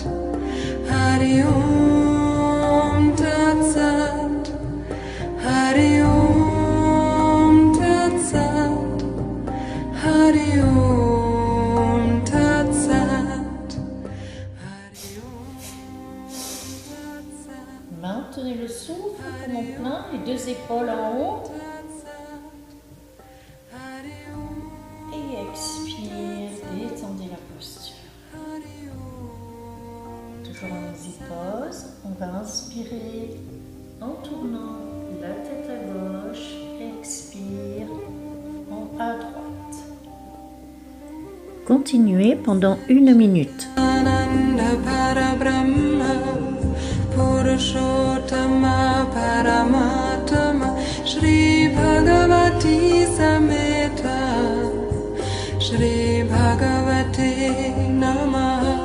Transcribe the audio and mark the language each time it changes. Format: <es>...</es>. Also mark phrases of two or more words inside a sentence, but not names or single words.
<sa>Hari Om Tat Sat. Hari Om Tat Sat. Hari Om Tat Sat. Hari Om Tat Sat.</sa> <fr>Maintenez le souffle comme en plein, les deux épaules en haut. Et expire, détendez la posture. Toujours en exit-pause, on va inspirer en tournant la tête à gauche, expire à droite. Continuez pendant 1 minute.</fr> <sa>Ananda Parabrahma Purushottama Paramatama Shri Bhagavati Sameta. Shri Bhagavate Namah.</sa>